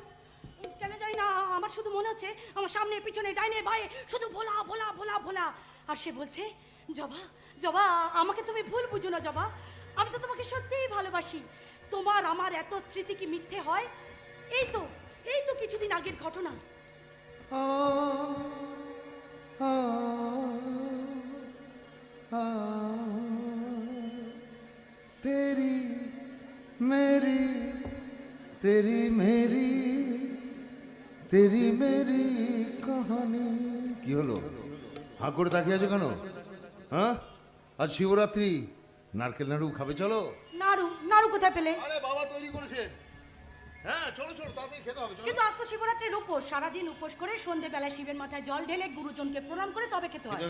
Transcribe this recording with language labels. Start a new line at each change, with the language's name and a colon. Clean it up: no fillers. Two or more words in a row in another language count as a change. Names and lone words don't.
Bangla: আমার শুধু মনে হচ্ছে আমার সামনে পিছনে ডাইনে বাঁয়ে শুধু ভোলা ভোলা ভোলা ভোলা। আর সে বলছে, জবা আমাকে তুমি ভুল বুঝো না জবা, আমি তো তোমাকে সত্যিই ভালোবাসি। তোমার আমার এত স্মৃতি কি মিথ্যে হয়? এই তো কিছুদিন আগের ঘটনা।
Hindi: तेरी मेरी तेरी मेरी तेरी मेरी कहानी।
Bangla: কি হলো? হাঁ করে তাকিয়ে আছো কেন? হ্যাঁ, আজ শিবরাত্রি, নারকেল নাড়ু খাবে? চলো। নাড়ু কোথায় পেলে? আরে বাবা তৈরি করেছে। হ্যাঁ চলো তাড়াতাড়ি খেতে হবে। কিন্তু আজ তো শিবরাত্রির উপোস, সারাদিন উপোস করে সন্ধ্যেবেলা শিবের মাথায় জল ঢেলে গুরুজনকে প্রণাম করে তবে খেতে হয়।